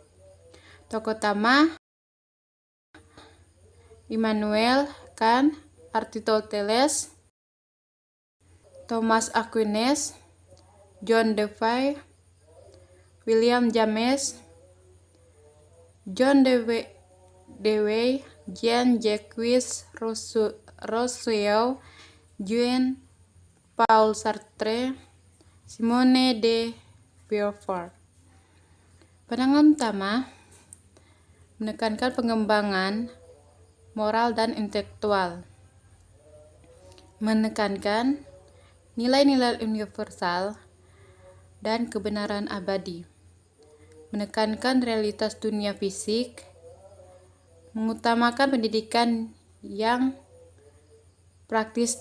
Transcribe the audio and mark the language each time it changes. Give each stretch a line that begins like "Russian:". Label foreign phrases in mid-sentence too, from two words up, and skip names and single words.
Indonesian: Tokoh utama: Immanuel Kant, Aristoteles, Thomas Aquinas, John Dewey, William James, John Dewey, Jean-Jacques Rousseau, Jean-Paul Sartre, Simone de Beauvoir. Pandangan utama: menekankan pengembangan moral dan intelektual, menekankan nilai-nilai universal dan kebenaran abadi, menekankan realitas dunia fisik, mengutamakan pendidikan yang praktis